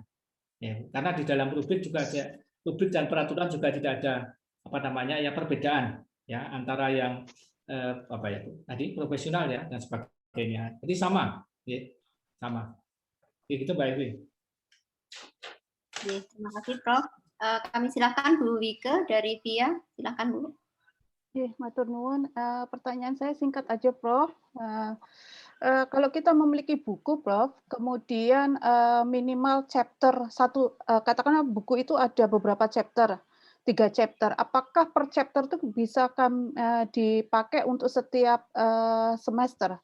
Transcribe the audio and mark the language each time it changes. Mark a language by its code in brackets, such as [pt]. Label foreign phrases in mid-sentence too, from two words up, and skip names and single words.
[id] Ya, karena di dalam rubrik juga ada rubrik dan peraturan juga tidak ada perbedaan ya antara yang tadi profesional ya dan sebagainya. Jadi sama, ya, sama. Begitu Mbak Evi. Terima kasih Prof. Kami silakan Bu Wike dari VIA, silakan Bu. [jv] Matur nuwun. [id] Pertanyaan saya singkat aja Prof. Kalau kita memiliki buku, Prof, kemudian minimal chapter satu, katakanlah buku itu ada beberapa chapter, 3 chapter. Apakah per chapter itu bisa dipakai untuk setiap semester?